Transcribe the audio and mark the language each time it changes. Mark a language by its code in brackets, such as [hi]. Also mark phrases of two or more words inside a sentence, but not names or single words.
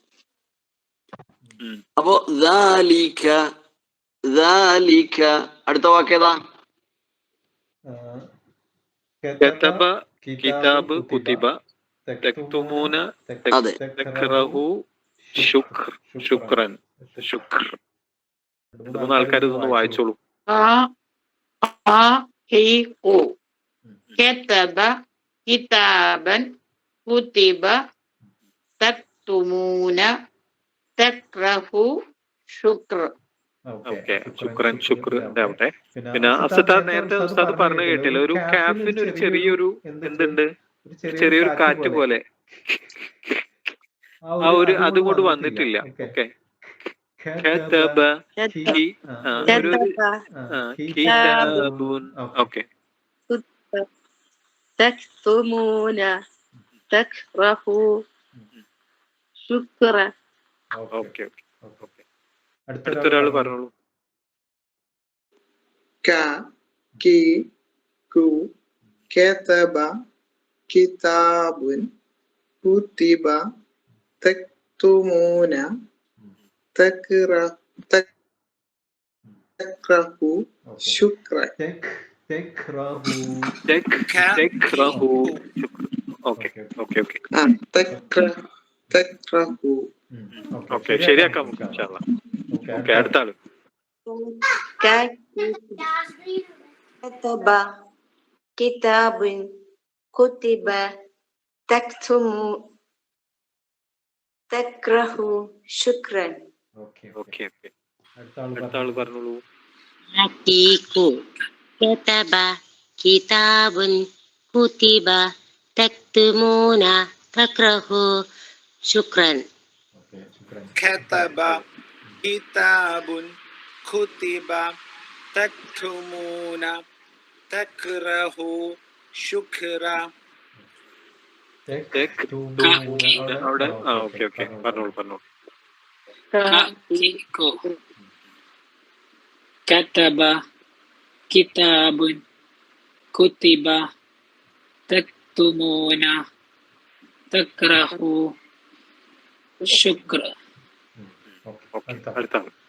[ml] അപ്പൊ അടുത്ത വാക്കേതാ? [ar] كتب كتاب كتب تكتمون [ml] അതെ, [ar] تكره شكرا. شكر. [ml] 3 ആൾക്കാർ ഇതൊന്ന് വായിച്ചോളൂ. [ar] كتب كتابا كتب تكتمون تكره شكر. [ml] ഓക്കെ, ശുക്രൻ ശുക്രന്റെ ആവട്ടെ. പിന്നെ ഉസ്താദ് നേരത്തെ ഉസ്താദ് പറഞ്ഞു കേട്ടില്ല, ഒരു കാഫിന് ഒരു ചെറിയൊരു എന്തുണ്ട്, ചെറിയൊരു കാറ്റ് പോലെ ആ ഒരു അതുകൊണ്ട് വന്നിട്ടില്ല. [en] okay, okay. [ar] تكتمون تكره شكر. [ml] ഓക്കെ, അടുത്തൊരാള് പറഞ്ഞോളൂ. [ar] كتب كتاب كتب تكتمون تكره شكرا. [ml] ഓക്കെ, ശരിയാക്കാം [ar] إن شاء الله. [ml] ഓക്കെ, അടുത്ത ആള്. [ar] كتب كتاب كتب تكره شكرا. [ml] ഓക്കെ, അടുത്ത ആള് പറഞ്ഞോളൂ. [ar] كتب كتاب كتب تكتمون تكره شكرا. كتب كتاب كتب تكتمون تكره شكرا. [ml] അവിടെ ഓക്കെ, പറഞ്ഞോളൂ. [ar] كتب كتاب كتب تكتمون تكره شكرا. [ml] അടുത്ത ആള്.